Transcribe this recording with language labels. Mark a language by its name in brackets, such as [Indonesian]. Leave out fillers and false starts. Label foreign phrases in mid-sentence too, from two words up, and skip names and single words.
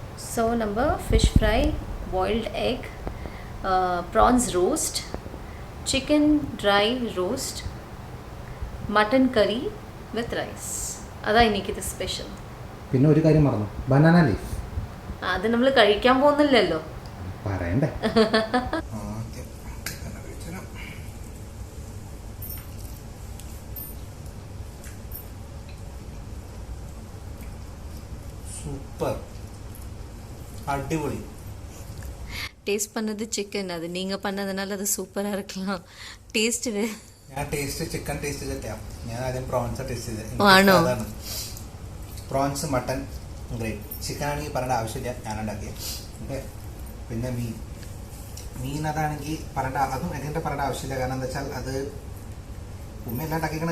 [English] So number fish fry, boiled egg, prawns roast, chicken dry roast, mutton curry with rice. [Malayalam] അതാ എനിക്കിത് സ്പെഷ്യൽ. പിന്നെ ഒരു കാര്യം മറന്നു, ബനാന ലീഫ്. അത് നമ്മൾ കഴിക്കാൻ പോകുന്നില്ലല്ലോ, പറയണ്ടേ. സൂപ്പർ, அடிபொலி. [Tamil] டேஸ்ட் பண்ணது சிக்கன், அது நீங்க பண்ணதுனால அது சூப்பரா இருக்கலாம். டேஸ்ட் [Malayalam] ഞാൻ ടേസ്റ്റ് ചിക്കൻ ടേസ്റ്റ് ചെയ്തിട്ടാ. ഞാൻ ആദ്യം പ്രോൺസ് ടേസ്റ്റ് ചെയ്തത്. ആണോ? [English] prawns, mutton great. [Malayalam] ചിക്കൻ ആണെങ്കിൽ പറയേണ്ട ആവശ്യമില്ല, ഞാൻ ഉണ്ടാക്കിയത്. ഓക്കെ. പിന്നെ മീൻ അതാണെങ്കിൽ അതും എങ്ങനെ പറയേണ്ട ആവശ്യമില്ല. കാരണം എന്താ വെച്ചാൽ അത് ഉമ്മയെല്ലാം ഉണ്ടാക്കിക്കണ്.